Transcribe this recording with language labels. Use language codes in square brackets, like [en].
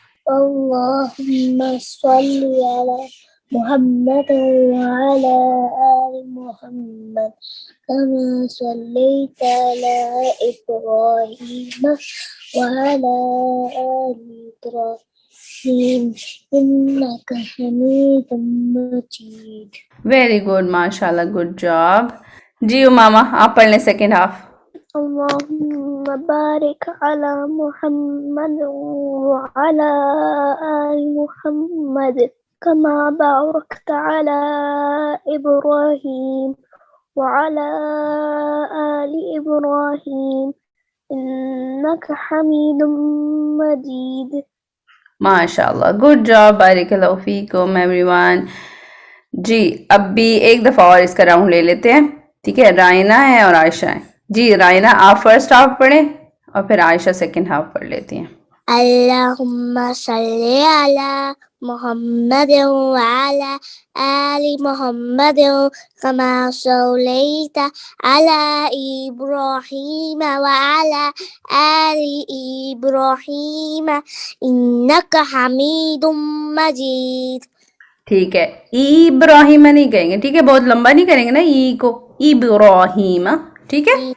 [ar] اللهم صل على محمد وعلى آل محمد كما صليت على إبراهيم وعلى آل إبراهيم إنك حميد مجيد. [en] Very good, mashallah, good job. [ur] جی امامہ آپ پڑھ لیں سیکنڈ ہاف. [ar] اللهم بارك على محمد وعلى آل محمد كما باركت على إبراهيم وعلى آل إبراهيم إنك حميد مجيد. [ur] ماشاءاللہ گڈ جاب، بارک اللہ فیکم ایوری ون. جی اب بھی ایک دفعہ اور اس کا راؤنڈ لے لیتے ہیں، ٹھیک ہے. رائنہ ہے اور عائشہ ہے. جی رائنہ آپ فرسٹ ہاف پڑھیں اور پھر عائشہ سیکنڈ ہاف پڑھ لیتی ہیں. [ar] اللهم صل على محمد وعلى آل محمد كما صليت على إبراهيم وعلى آل إبراهيم إنك حميد مجيد. [ur] ٹھیک ہے، ابراہیم نہیں کہیں گے، ٹھیک ہے، بہت لمبا نہیں کریں گے نا ای کو، ابراہیم، ٹھیک ہے.